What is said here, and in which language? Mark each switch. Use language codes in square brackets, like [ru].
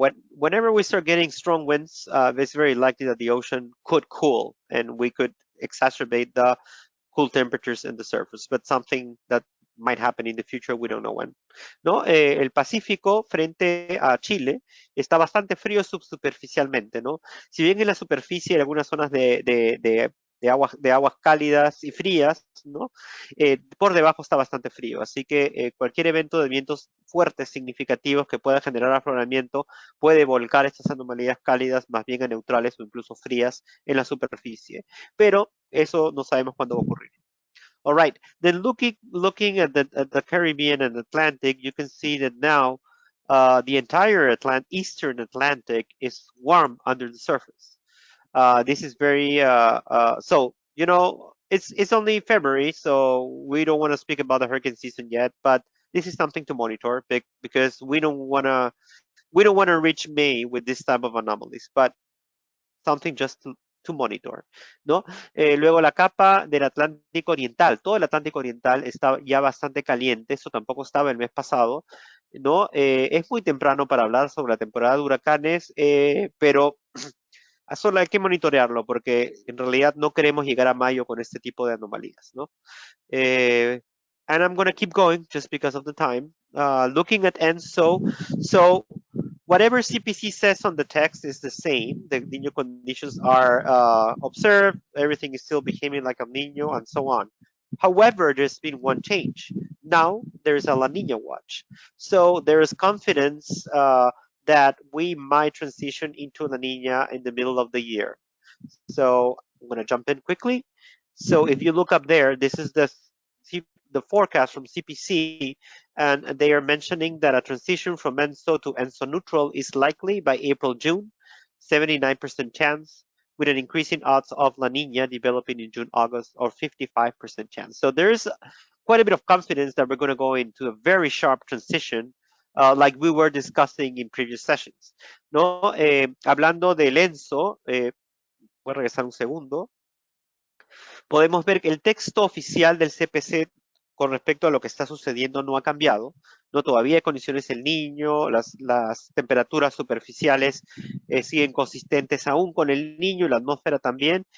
[en] whenever we start getting strong winds, it's very likely that the ocean could cool and we could exacerbate the cool temperatures in the surface, but something that might happen in the future, we don't know when. [es] ¿No? El Pacífico frente a Chile está bastante frío subsuperficialmente, ¿no? Si bien en la superficie hay algunas zonas de aguas cálidas y frías, ¿no? Por debajo está bastante frío, así que cualquier evento de vientos fuertes significativos que pueda generar afloramiento puede volcar estas anomalías cálidas más bien a neutrales o incluso frías en la superficie, pero eso no sabemos cuándo va a ocurrir. [en] All right, then looking at the Caribbean and Atlantic, you can see that now the entire Eastern Atlantic is warm under the surface. This is very, so, you know, it's only February, so we don't want to speak about the hurricane season yet, but this is something to monitor because we don't want to reach May with this type of anomalies, but something just to monitor, ¿no? [es] Luego la capa del Atlántico Oriental, todo el Atlántico Oriental está ya bastante caliente, eso tampoco estaba el mes pasado, ¿no? Es muy temprano para hablar sobre la temporada de huracanes, pero solo hay que monitorearlo porque en realidad no queremos llegar a mayo con este tipo de anomalías, ¿no? [en] And I'm going to keep going just because of the time. Looking at ENSO, so whatever CPC says on the text is the same. The Niño conditions are observed, everything is still behaving like a Niño and so on. However, there's been one change. Now there's a La Nina watch. So there is confidence that we might transition into La Nina in the middle of the year. So I'm going to jump in quickly. So if you look up there, this is the forecast from CPC, and they are mentioning that a transition from ENSO to ENSO neutral is likely by April, June, 79% chance, with an increasing odds of La Nina developing in June, August, or 55% chance. So there is quite a bit of confidence that we're going to go into a very sharp transition, like we were discussing in previous sessions. [es] ¿No? Hablando del ENSO, voy a regresar un segundo. Podemos ver que el texto oficial del CPC con respecto a lo que está sucediendo no ha cambiado, ¿no? Todavía hay condiciones El Niño, las temperaturas superficiales siguen consistentes aún con El Niño y la atmósfera también.